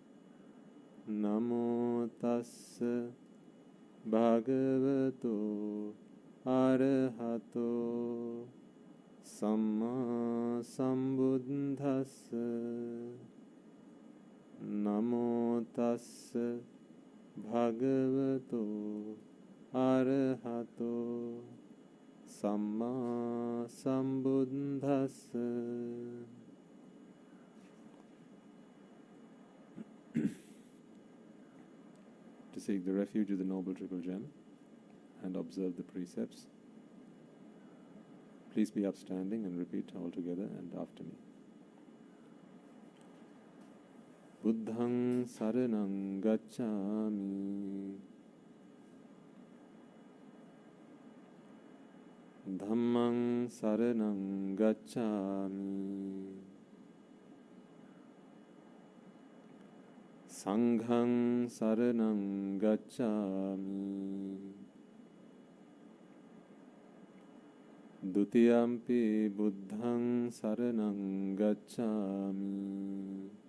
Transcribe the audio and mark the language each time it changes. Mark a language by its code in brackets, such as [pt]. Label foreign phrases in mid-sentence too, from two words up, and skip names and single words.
[pi] Namo Tassa Bhagavato Arahato Samma Sambuddhassa Namo Tassa Bhagavato Arahato Samma Sambuddhassa. [en] To seek the refuge of the Noble Triple Gem and observe the precepts. Please be upstanding and repeat all together and after me. [pi] Buddhaṃ saraṇaṃ gacchāmi, Dhammaṃ saraṇaṃ gacchāmi, Saṅghaṃ saraṇaṃ gacchāmi, Dutiyampi buddhaṃ saraṇaṃ gacchāmi,